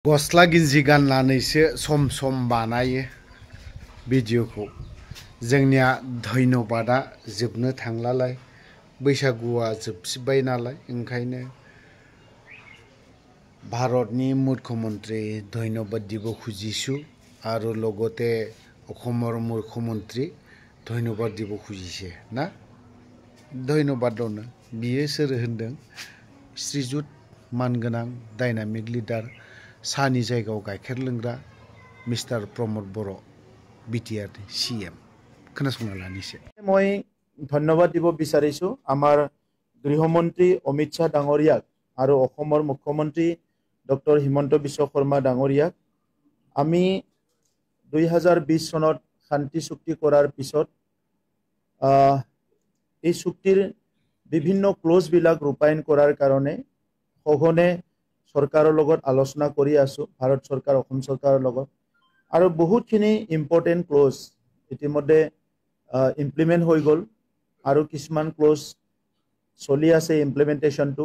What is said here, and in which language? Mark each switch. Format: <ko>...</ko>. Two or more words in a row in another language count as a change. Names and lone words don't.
<brx>गस्ला गिन्जि गाननानैसो सम सम बानायो भिडिअखौ। जोंनिया धन्यबादआ जोबनो थांलालाय, बैसागुआ जोबसिबाय नालाय, ओंखायनो भारतनि मुख्यमन्त्री धन्यबाद দিব খুজিছোঁ আৰু লগতে অসমৰ মুখ্যমন্ত্ৰী</brx> <as>ধন্যবাদ দিব খুজিছে না।</as> <brx>ধন্যবাदनो बियो सोर होनदों? श्रीजुत मानगोनां</brx> <en>dynamic leader</en> <brx>सानि जायगायाव गाइखेर लोंग्रा मिस्टार प्रमद बर' बिटिआर CM। खोनासंना लानिसे।</brx> <as>মই ধন্যবাদ দিব বিচাৰিছো আমাৰ গৃহমন্ত্ৰী অমিত শাহ ডাঙৰীয়াক আৰু অসমৰ মুখ্যমন্ত্ৰী ডক্টৰ হিমন্ত বিশ্ব শৰ্মা ডাঙৰীয়াক। আমি 2020 চনত শান্তি চুক্তি কৰাৰ পিছত এই চুক্তিৰ বিভিন্ন ক্লজ বিলাক ৰূপায়ণ কৰাৰ কাৰণে সঘনে চৰকাৰৰ লগত আলোচনা কৰি আছো, ভাৰত চৰকাৰ অসম চৰকাৰৰ লগত, আৰু বহুতখিনি ইম্পৰ্টেণ্ট ক্লজ ইতিমধ্যে ইমপ্লিমেণ্ট হৈ গ'ল আৰু কিছুমান ক্লজ চলি আছে ইমপ্লিমেণ্টেশ্যনটো।</as>